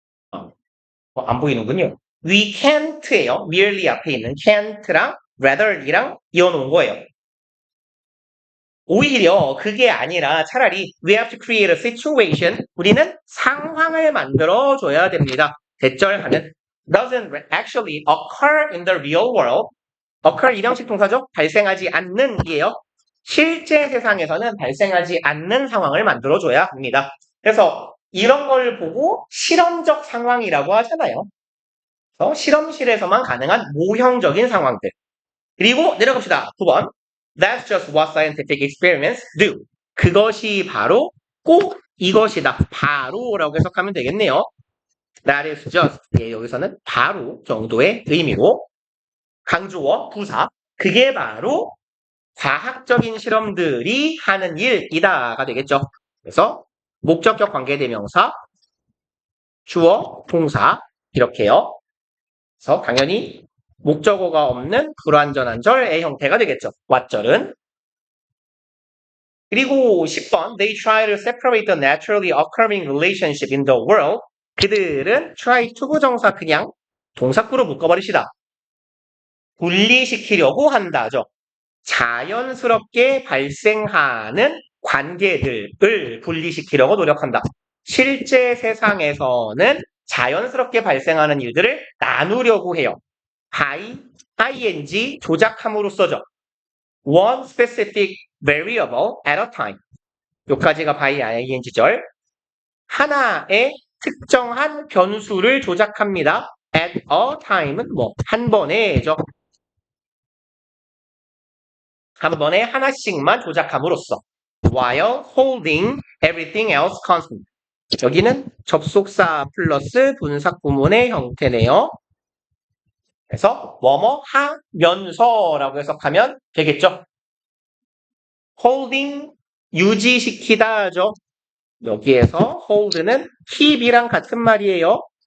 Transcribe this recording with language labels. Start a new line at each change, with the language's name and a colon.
Korean: 안 보이는군요.
English: we can't예요.
Korean: merely 앞에 있는 can't랑 rather이랑 이어놓은 거예요. 오히려 그게 아니라 차라리
English: we have to create a situation
Korean: 우리는 상황을 만들어줘야 됩니다. 대절하는
English: doesn't actually occur in the real world.
Korean: occur 일형식 동사죠. 발생하지 않는 이에요. 실제 세상에서는 발생하지 않는 상황을 만들어줘야 합니다. 그래서 이런 걸 보고 실험적 상황이라고 하잖아요. 그래서 실험실에서만 가능한 모형적인 상황들. 그리고 내려갑시다. 9번.
English: That's just what scientific experiments do.
Korean: 그것이 바로 꼭 이것이다. 바로라고 해석하면 되겠네요.
English: That is just.
Korean: 예, 여기서는 바로 정도의 의미로 강조어, 부사. 그게 바로 과학적인 실험들이 하는 일이다가 되겠죠. 그래서 목적격 관계대명사, 주어, 동사 이렇게요. 그래서 당연히 목적어가 없는 불완전한 절의 형태가 되겠죠. 왓절은. 그리고 10번
English: They try to separate the naturally occurring relationship in the world.
Korean: 그들은 try 투부정사 그냥 동사구로 묶어버리시다. 분리시키려고 한다죠. 자연스럽게 발생하는 관계들을 분리시키려고 노력한다. 실제 세상에서는 자연스럽게 발생하는 일들을 나누려고 해요. ing 조작함으로써죠.
English: One specific variable at a time.
Korean: 여기까지가 by ing절. 하나의 특정한 변수를 조작합니다. at a time은 한 번에죠. 한 번에 하나씩만 조작함으로써
English: while holding everything else constant.
Korean: 여기는 접속사 플러스 분사구문의 형태네요. 그래서 뭐뭐 하면서라고 해석하면 되겠죠. holding 유지시키다죠. 여기에서 hold는 keep이랑 같은 말이에요.